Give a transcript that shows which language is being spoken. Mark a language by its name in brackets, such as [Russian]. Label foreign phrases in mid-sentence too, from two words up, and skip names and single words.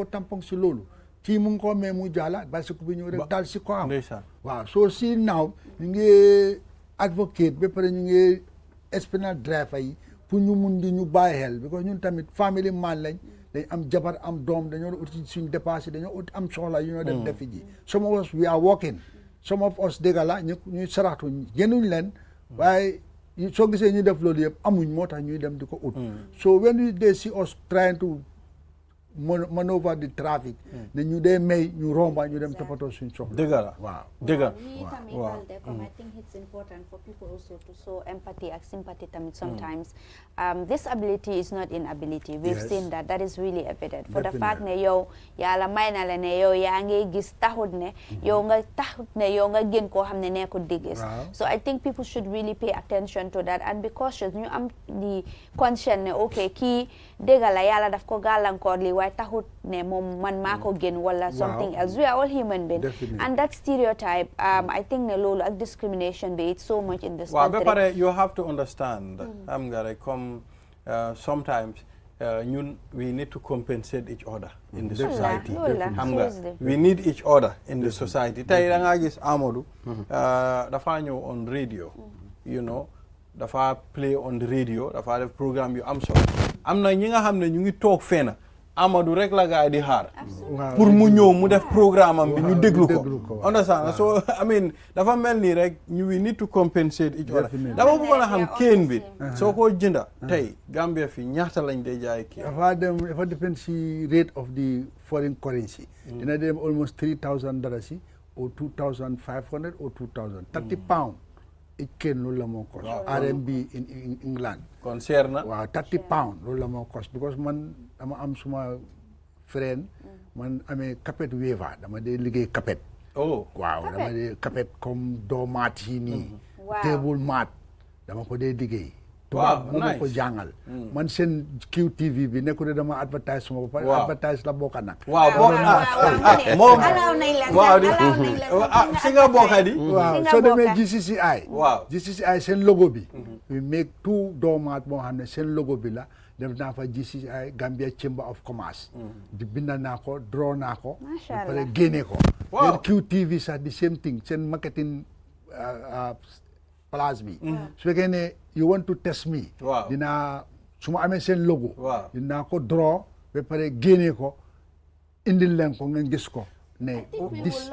[Wolof] tampon si loolu kii mu ngi ko mee mu jaala bicycle bi ñëw rek daal si ko am waaw soo si naaw ñu ngi advocate ba pare ñu ngi explain driver yi pour ñu mun di ñu bàyyi xel because ñun tamit family man lañ dañ am jabar am doom dañoo uti suñ dépassé dañoo uti am soxla yu ñoo dem defi ji [English] some of us we are working some of us [Wolof] dégg la ñuy saraxtu génnuñ leen waaye soo gisee ñu def loolu yëpp amuñ moo tax ñuy dem di ko ut [English] so when they see us trying to maneuver the traffic [Wolof] ne ñu dee may ñu romba ñu dem toppatoo suñ soxla dëgg la waaw dëgg la [English] waaw I think it's important for people also to show empathy and sympathy tamit sometimes disability is not inability we've seen that is really evident for the [Wolof] fact ne yow yàlla may na la ne yow yaa ngi gis taxut ne yow nga gën koo xam ne nekkul di gis [English] so I think people should really pay attention to that and be cautious [Wolof] ñu am di conscience ne ok kii dëgg la yàlla daf ko gàllankoor li waaye taxut ne moom man maa ko gën wala [English] something else we are all human beings and that stereotype I think [Wolof] ne loolu ak discrimination bi [English] it's so much in this country [Wolof] ba pare [English] you have to understand [Wolof] xam nga rek [English] comme sometimes we need to compensate each other in the society [Wolof] xam nga [English] we need each other in the society [Wolof] tey da ngaa gis [English] Amadou [Wolof] dafa ñëw [English] on radio you know [Wolof] dafa [English] play on the radio [Wolof] dafa def programme yu am solo am na ñi nga xam ne ñu ngi toog fenn Amadou rek la gaay di xaar pour mu ñëw mu def programme am bi ñu déglu ko understand [English] so I mean [Wolof] dafa mel ni rek [English] we need to compensate each other [Wolof] dafa bëggoon a xam kéen bi soo ko jënda tey Gambia fi ñaata lañ dee jaay kii [English] dafa depend si rate of the foreign currency [Wolof] dina dem [English] almost $3,000 or 2,500 or 2,000 30 pounds it can [Wolof] loolu la moo [English] cost RMB in England [Wolof] kon seer na waaw 30 pounds loolu la moo cost because man dama am suma friend man amee [English] carpet weaver [Wolof] dama dee liggéey carpet waaw dama dee carpet comme doomaat yi nii [English] table mat [Wolof] dama ko dee liggéey tubaab bu ma ko jàngal man seen QTV bi nekku ne dama advertise suma ba pare advertise la bokka nag moom si nga bokka di waaw soo demee GCCI seen logo bi [English] we make [Wolof] 2 doomaat moo xam ne seen logo bi la def naa fa GCCI Gambia Chamber of Commerce di binda naa ko draw naa ko ba pare génne ko leen QTV sax [English] the same thing [Wolof] seen [English] marketing place [Wolof] bi su fekkee ne [English] you want to test me [Wolof] dinaa su ma amee seen logo dinaa ko draw ba pare génne ko indil leen ko ngeen gis ko ne this